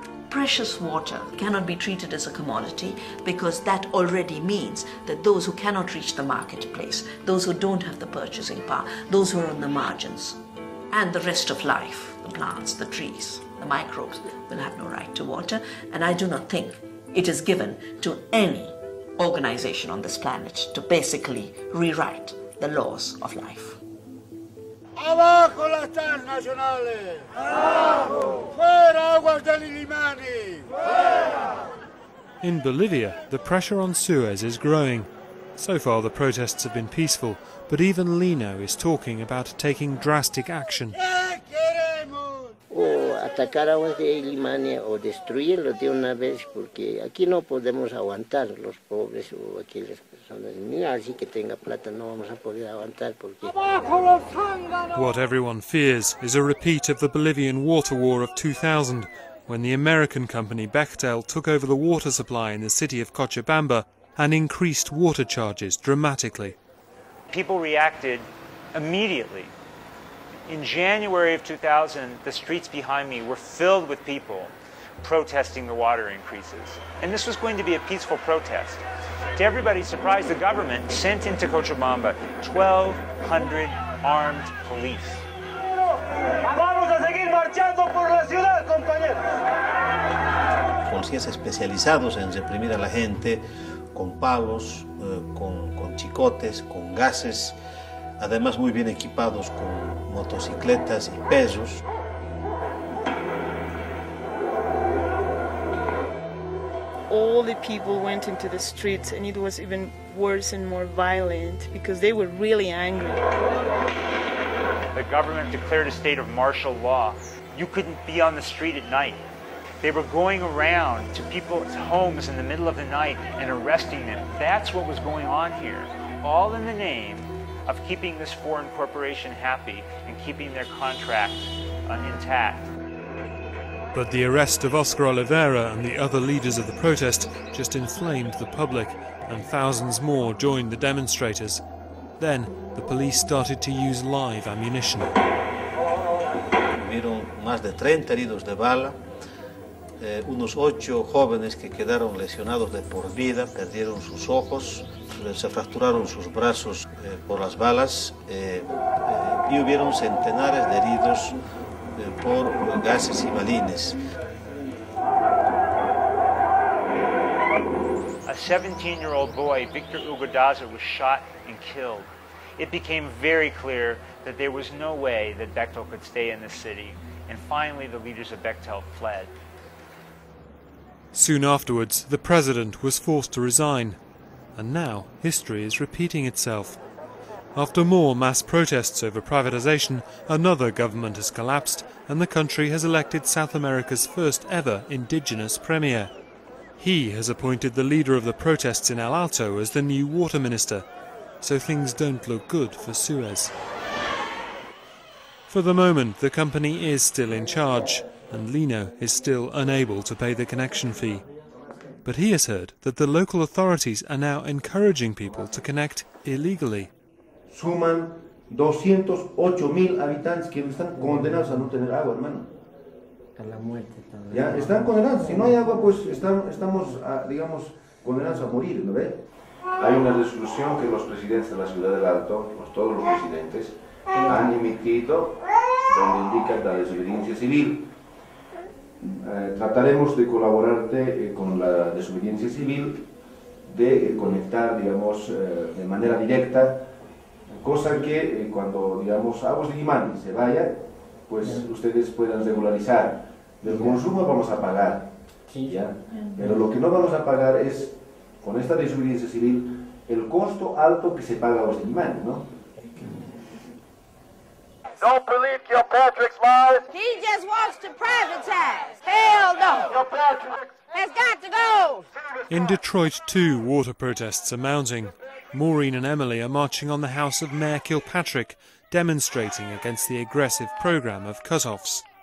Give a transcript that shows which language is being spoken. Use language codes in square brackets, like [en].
[en] Precious water cannot be treated as a commodity because that already means that those who cannot reach the marketplace, those who don't have the purchasing power, those who are on the margins, and the rest of life, the plants, the trees, the microbes, will have no right to water. And I do not think it is given to any organization on this planet to basically rewrite the laws of life. [es] Abajo las transnacionales! Abajo! Fuera aguas del Illimani! Fuera! [en] In Bolivia, the pressure on Suez is growing. So far the protests have been peaceful, but even Lino is talking about taking drastic action. [es] O atacar aguas de Limania o destruirlos de una vez, porque aquí no podemos aguantar los pobres o aquellas personas. Ni así que tenga plata no vamos a poder aguantar porque... [en] What everyone fears is a repeat of the Bolivian water war of 2000, when the American company Bechtel took over the water supply in the city of Cochabamba and increased water charges dramatically. People reacted immediately. In January of 2000, the streets behind me were filled with people protesting the water increases. And this was going to be a peaceful protest. To everybody's surprise, the government sent into Cochabamba 1,200 armed police. [es] Vamos a seguir marchando por la ciudad, compañeros. Policías especializados en reprimir a la gente con palos, con chicotes, con gases, además muy bien equipados con motocicletas y pesos. [en] All the people went into the streets, and it was even worse and more violent because they were really angry. The government declared a state of martial law. You couldn't be on the street at night. They were going around to people's homes in the middle of the night and arresting them. That's what was going on here, all in the name of keeping this foreign corporation happy and keeping their contracts intact. But the arrest of Oscar Oliveira and the other leaders of the protest just inflamed the public, and thousands more joined the demonstrators. Then the police started to use live ammunition. [es] Hubieron más de 30 heridos de bala, unos 8 jóvenes que quedaron lesionados de por vida, perdieron sus ojos, se fracturaron sus brazos por las balas y hubieron centenares de heridos por gases y balines. [en] A 17-year-old boy, Victor Hugo Daza, was shot and killed. It became very clear that there was no way that Bechtel could stay in the city, and finally the leaders of Bechtel fled. Soon afterwards, the president was forced to resign, and now history is repeating itself. After more mass protests over privatization, another government has collapsed, and the country has elected South America's first ever indigenous premier. He has appointed the leader of the protests in El Alto as the new water minister, so things don't look good for Suez. For the moment, the company is still in charge, and Lino is still unable to pay the connection fee. But he has heard that the local authorities are now encouraging people to connect illegally. [es] Suman 208,000 habitantes que están condenados a no tener agua, hermano. A la muerte también. Ya, están condenados. Si no hay agua, pues estamos, digamos, condenados a morir, ¿no ve? Hay una resolución que los presidentes de la ciudad del Alto, todos los presidentes, han emitido donde indican la desobediencia civil. Trataremos de colaborarte con la desobediencia civil, de conectar, digamos, de manera directa, cosa que cuando, digamos, Aguas de Limani se vaya, pues ustedes puedan regularizar. Del consumo vamos a pagar, ¿ya? Pero lo que no vamos a pagar es, con esta desobediencia civil, el costo alto que se paga a Aguas de Limani, ¿no? [en] Don't believe Kilpatrick's lies. He just wants to privatize. Hell no. Kilpatrick has got to go. In Detroit, too, water protests are mounting. Maureen and Emily are marching on the house of Mayor Kilpatrick, demonstrating against the aggressive program of cut-offs.